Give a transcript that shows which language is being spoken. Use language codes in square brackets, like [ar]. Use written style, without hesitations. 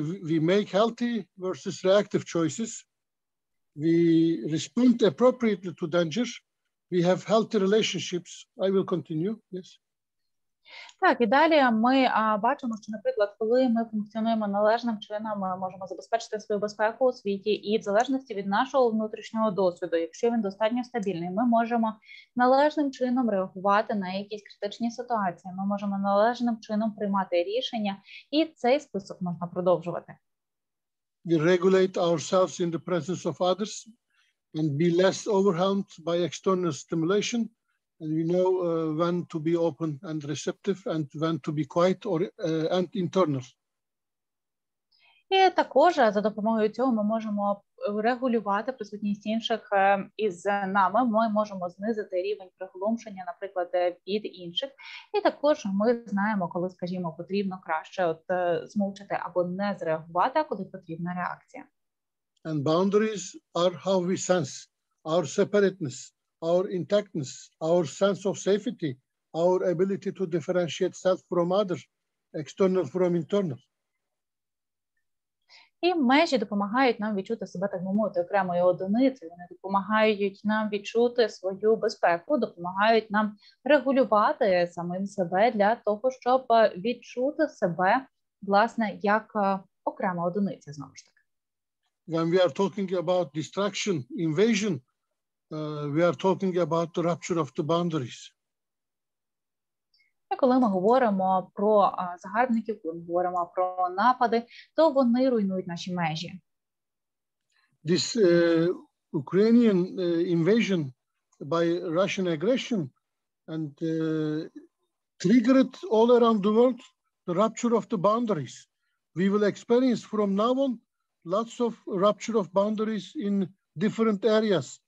[en] We make healthy versus reactive choices. We respond appropriately to danger. We have healthy relationships. I will continue. Yes. [uk] Так, і далі ми бачимо, що, наприклад, коли ми функціонуємо належним чином, ми можемо забезпечити свою безпеку у світі, і в залежності від нашого внутрішнього досвіду, якщо він достатньо стабільний, ми можемо належним чином реагувати на якісь критичні ситуації, ми можемо належним чином приймати рішення, і цей список можна продовжувати. [en] We regulate ourselves in the presence of others and be less overwhelmed by external stimulation. And we know when to be open and receptive and when to be quiet and internal. [uk] І також за допомогою цього ми можемо регулювати присутність інших із нами. Ми можемо знизити рівень приглушення, наприклад, від інших. І також ми знаємо, коли, скажімо, потрібно краще змовчати або не зреагувати, а коли потрібна реакція. [en] And boundaries are how we sense our separateness, our intactness, our sense of safety, our ability to differentiate self from others, external from internal. [uk] І межі допомагають нам відчути себе, так би мовити, окремою одиницею. Вони допомагають нам відчути свою безпеку, допомагають нам регулювати самим себе для того, щоб відчути себе, власне, як окрема одиниця, знову ж таки. [en] When we are talking about distraction, invasion, we are talking about the rupture of the boundaries. [uk] І коли ми говоримо про загарбників, коли ми говоримо про напади, то вони руйнують наші межі. [en] This Ukrainian invasion by Russian aggression and triggered all around the world the rupture of the boundaries. We will experience from now on lots of rupture of boundaries in different areas.